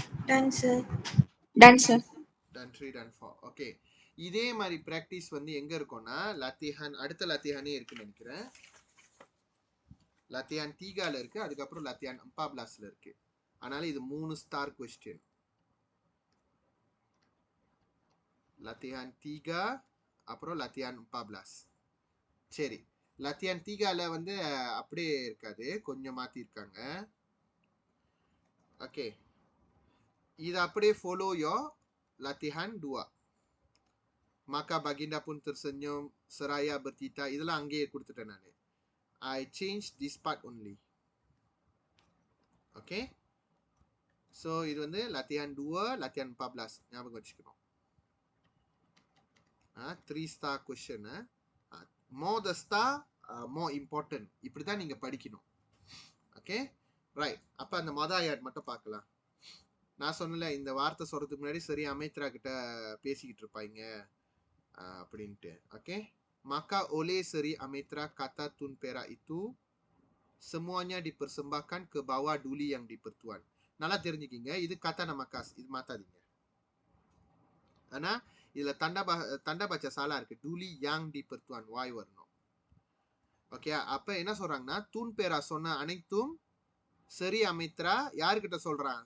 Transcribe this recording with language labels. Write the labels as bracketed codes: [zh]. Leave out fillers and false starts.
[en] Done, sir. Done, sir. Done 3, done 4. [ta] Okay, இதே மாதிரி practice வந்து எங்க இருக்கும்னா லத்திஹான், அடுத்த லத்திஹானே இருக்குன்னு நினைக்கிறேன். latihan 3ல இருக்கு, அதுக்கப்புறம் latihan 14ல இருக்கு. அதனால இது 3 ஸ்டார் கொஸ்டின். [ms] latihan 3, [ta] அப்புறம் [ms] latihan 14. [ta] சரி, latihan 3ல வந்து அப்படியே இருக்காது, கொஞ்சம் மாத்தி இருக்காங்க. ஓகே, இது அப்படியே [en] follow your [ta] latihan 2. [ms] Maka baginda pun tersenyum seraya bertita. [ta] இதெல்லாம் அங்கேயே கொடுத்துட்டேன் நான். [en] I change this part only. [ta] Okay, so இது வந்து latihan 2, latihan 14 ஞாபகம் வச்சுக்கணும். [en] 3 star question. more the star more important. [ta] இப்படி தான் நீங்க படிக்கணும். Okay, right. அப்ப அந்த மொதல் மட்டும் பார்க்கலாம். நான் சொன்னல, இந்த வார்த்தை சொல்றதுக்கு முன்னாடி சரி அமைத்ரா கிட்ட பேசிக்கிட்டு இருப்பாங்க அப்படின்ட்டு. [ms] ஓகே, maka oleh Seri Amitra kata Tun Perak itu semuanya dipersembahkan ke bawah duli yang dipertuan. [ta] நல்லா தெரிஞ்சுக்கிங்க, இது [ms] kata nama khas, [ta] இது மாத்தாதீங்க. ஆனா இதுல தண்டா பாச்சா சாலா இருக்கு, [ms] duli yang dipertuan, [ta] வாய் வரணும். ஓகே, அப்ப என்ன சொல்றாங்கன்னா Tun Perak சொன்ன அனைத்தும் சரி அமித்ரா யாருக்கிட்ட சொல்றான்?